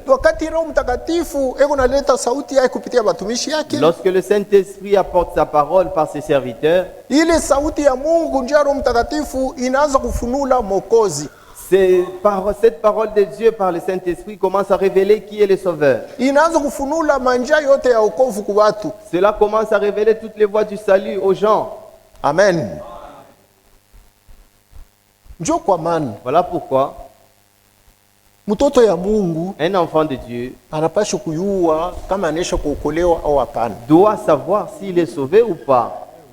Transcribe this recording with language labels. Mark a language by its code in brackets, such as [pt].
[sw] Wakati Roho Mtakatifu eko naleta sauti yake kupitia watumishi yake, [fr] Lorsque le Saint-Esprit apporte sa parole par ses serviteurs, [sw] ile sauti ya Mungu njia Roho Mtakatifu inaanza kufunula Mwokozi, [fr] cette parole de Dieu par le Saint-Esprit commence à révéler qui est le Sauveur. [sw] inaanza kufunula manjia yote ya wokovu kwa watu. [fr] Cela commence à révéler toutes les voies du salut aux gens. [sw] Amen. Njoo kwa maana [fr] Voilà pourquoi [sw] mtoto ya Mungu [fr] un enfant de Dieu [sw] anapaswa kuyua kama anesha kuokolewa au hapana. [fr] doit savoir s'il est sauvé ou pas.